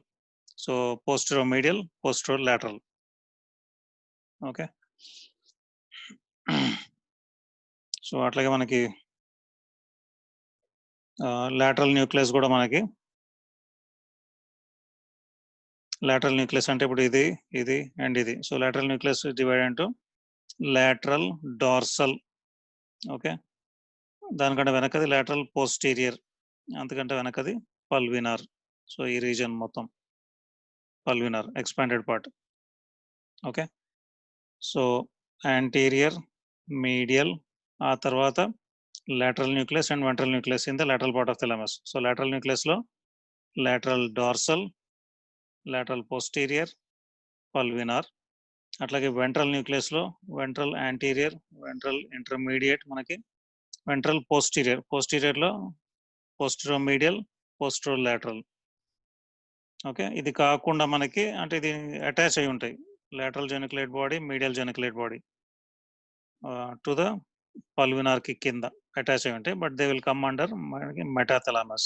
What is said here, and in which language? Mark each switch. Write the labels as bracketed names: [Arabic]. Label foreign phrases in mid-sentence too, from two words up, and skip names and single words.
[English] So postero medial, postero lateral. Okay. [Telugu] సో అట్లాగే మనకి [English] lateral nucleus [Telugu] కూడా మనకి [English] lateral nucleus [Telugu] అంటే ఇప్పుడు ఇది అండ్ ఇది. [English] సో lateral nucleus is divided into lateral dorsal. [Telugu] ఓకే, దానికంటే వెనకది [English] lateral posterior, [Telugu] అంతకంటే వెనకది pulvinar. సో ఈ రీజన్ మొత్తం [English] pulvinar expanded part. ఓకే, సో anterior, medial, [Telugu] ఆ తర్వాత [English] lateral nucleus and ventral nucleus in the lateral part of thalamus. So lateral nucleus లో lateral dorsal, lateral posterior, pulvinar. అట్లాగే ventral nucleus లో ventral anterior, ventral intermediate, మనకి ventral posterior, posterior లో posteromedial, posterolateral. [Telugu] ఓకే, ఇది కాకుండా మనకి అంటే ఇది అటాచ్ అయి ఉంటాయి, [English] lateral geniculate body, medial geniculate body to the pulvinar [Telugu] కి కింద అటాచ్ అయి ఉంటాయి, [English] but they will come under [Telugu] మనకి మెటాథలామస్.